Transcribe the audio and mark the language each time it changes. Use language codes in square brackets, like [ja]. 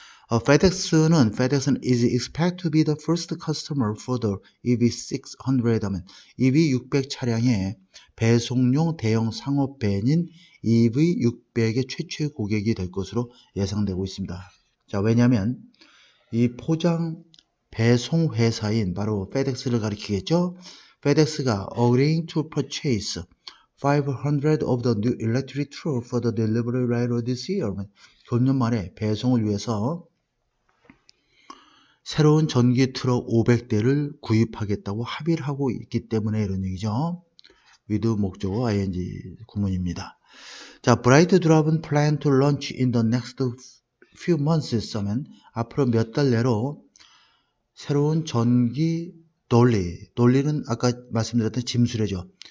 [ko] FedEx는 [en] is expected to be the first customer for the EV600 [ko] 하면 EV600 차량의 배송용 대형 상업 밴인 EV600의 최초의 고객이 될 것으로 예상되고 있습니다. 자, 왜냐하면 이 포장 배송 회사인 바로 FedEx를 가리키겠죠. [en] FedEx가 agreeing to purchase 500 of the new electric truck for the delivery later this year. [ko] 금년 말에 배송을 위해서 새로운 전기 트럭 500대를 구입하겠다고 합의를 하고 있기 때문에 이런 얘기죠. with 목적어 ing 구문입니다. 자, Bright Drive은 [en] plan to launch in the next few months [ko] 하면 앞으로 몇 달 내로 새로운 전기 dolly는 아까 말씀드렸던 짐수레죠.